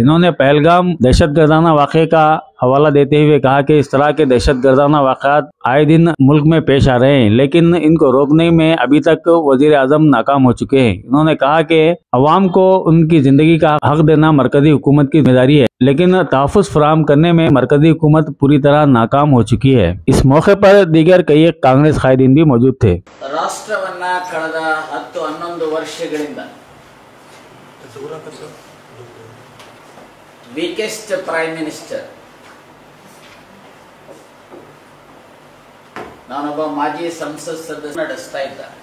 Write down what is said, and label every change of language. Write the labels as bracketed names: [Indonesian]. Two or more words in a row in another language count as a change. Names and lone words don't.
[Urdu] انہوں نے پہلگام دہشت گردانہ واقعے کا حوالہ دیتے ہوئے کہا کہ اس طرح کے دہشت گردانہ واقعات آئے دن ملک میں پیش آ رہے ہیں، لیکن ان کو روکنے میں ابھی تک وزیر اعظم ناکام ہو چکے ہیں. انہوں نے کہا کہ عوام کو ان کی زندگی کا حق دینا مرکزی حکومت کی ذمہ داری ہے، لیکن تحفظ فراہم کرنے میں مرکزی حکومت پوری طرح ناکام ہو چکی ہے. اس موقع پر دیگر کئی کانگریس قائدین بھی موجود تھے. [Kannada] ರಾಷ್ಟ್ರವನ್ನ ಕಳೆದ 10-11 ವರ್ಷಗಳಿಂದ [English] weakest prime minister, [Kannada] ನಾನೊಬ್ಬ ಮಾಜಿ ಸಂಸತ್ ಸದಸ್ಯ ನಡೆಸ್ತಾ ಇದ್ದ.